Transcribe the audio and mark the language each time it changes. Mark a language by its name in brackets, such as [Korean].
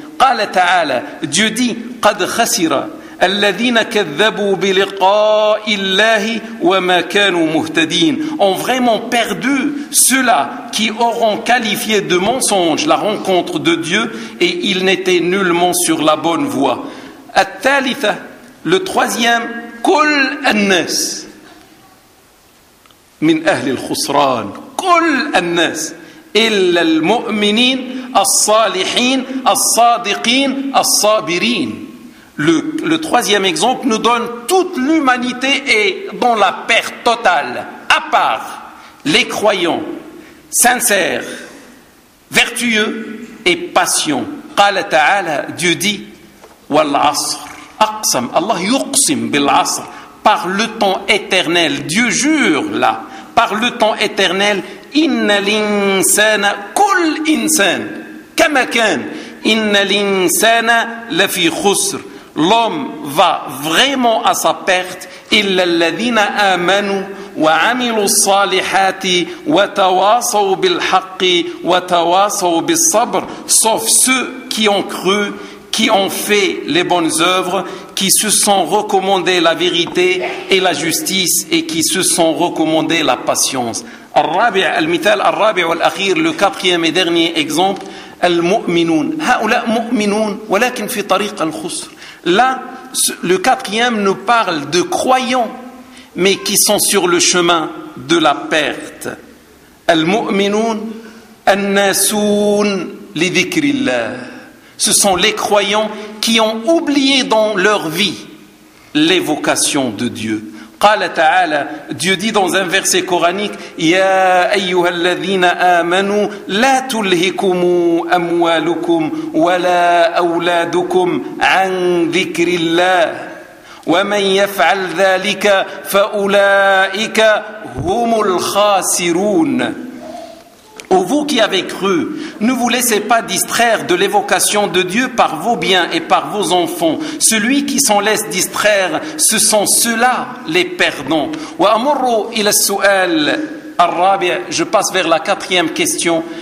[Arabic] قال تعالى, [French] Dieu dit, [Arabic] قد خسر الذين كذبوا بلقاء الله وما كانوا مهتدين, [French] ont vraiment perdu ceux-là qui auront qualifié de mensonge la rencontre de Dieu et ils n'étaient nullement sur la bonne voie. [Arabic] الثالثة, [French] le troisième, [Arabic] كل الناس من أهل الخسران, كل الناس إلا المؤمنين الصالحين الصادقين الصابرين. [French] Le troisième exemple nous donne toute l'humanité est dans la perte totale, à part les croyants sincères, vertueux et patients. [Arabic] قال تعالى, [French] Dieu dit, [Arabic] والعصر, أقسم, الله يقسم بالعصر, [French] par le temps éternel, Dieu jure là, par le temps éternel, [Arabic] إن الإنسان, كل إنسان, كما كان, إن الإنسان لفي خسر, [French] l'homme va vraiment à sa perte. [Arabic] إلا الذين آمنوا وعملوا الصالحات وتواصوا بالحق وتواصوا بالصبر, [French] sauf ceux qui ont cru, qui ont fait les bonnes œuvres, qui se sont recommandés la vérité et la justice et qui se sont recommandés la patience. [Arabic] الرابع, المثال الرابع والأخير, [French] le quatrième et dernier exemple, [Arabic] المؤمنون, هؤلاء مؤمنون ولكن في طريق الخسر. [French] Là, le quatrième nous parle de croyants, mais qui sont sur le chemin de la perte. [Arabic] المؤمنون الناسون لذكر الله, [French] ce sont les croyants qui ont oublié dans leur vie l'évocation de Dieu. [Arabic] قال تعالى, [French] Dieu dit dans un verset coranique, [Arabic] يَا أَيُّهَا الَّذِينَ آمَنُوا لَا تُلْهِكُمُوا أَمْوَالُكُمْ وَلَا أَوْلَادُكُمْ عَنْ ذِكْرِ اللَّهِ وَمَنْ يَفْعَلْ ذَلِكَ فَأُولَئِكَ هُمُ الْخَاسِرُونَ. [French] Ô vous qui avez cru, ne vous laissez pas distraire de l'évocation de Dieu par vos biens et par vos enfants. Celui qui s'en laisse distraire, ce sont ceux-là les perdants. [Arabic] Wa amurru ila su'al ar-rabi', [French] je passe vers la quatrième question.